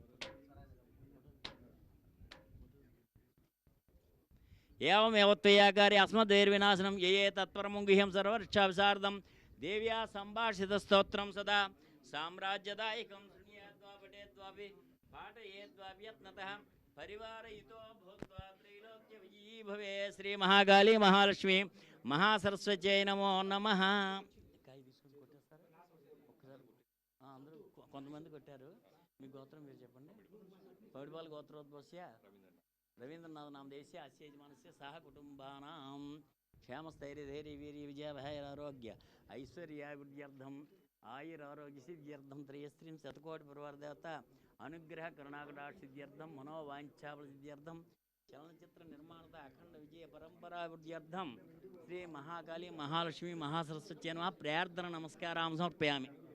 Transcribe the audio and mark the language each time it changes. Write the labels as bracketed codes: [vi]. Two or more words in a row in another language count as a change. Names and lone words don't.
[sa] एवमेव त्वयाकार्य अस्मद्वैर्विनाशनं ये ये तत्परमं गुह्यं सर्वरक्षाविशारदं देव्या सम्भाषितस्तोत्रं सदा साम्राज्यदायकं शृणुयाद्वा पठेद्वापि पाठयेद्वापि यत्नतः परिवारयुतो भूत्वा त्रैलोक्यविजयी भवे श्रीमहाकाली महालक्ष्मी महासरस्वत्यै नमो नमः। [te] అందరూ కొంతమంది కొట్టారు. మీ గోత్రం మీరు చెప్పండి. [sa] పౌడిపాల గోత్రోద్భవస్య रवींद्रनाथ नाम देश्य अस्य यजमानस्य सह कुटुंबानां क्षेमस्थैर्यधैर्य वीर्य विजयाभयैरारोग्य ऐश्वर्याभिवृद्ध्यर्थम् आयुरारोग्यसिद्ध्यर्थं त्रयस्त्रीं शतकोटि परिवारदेवता अनुग्रह करुणाकटाक्षसिद्ध्यर्थं मनोवाञ्छाफलसिद्ध्यर्थं चलनचित्र निर्माणता अखंड विजय परंपराभिवृद्ध्यर्थं श्री महाकाली महालक्ष्मी महासरस्वत्यै नमः प्रार्थना नमस्कारां समर्पयामि।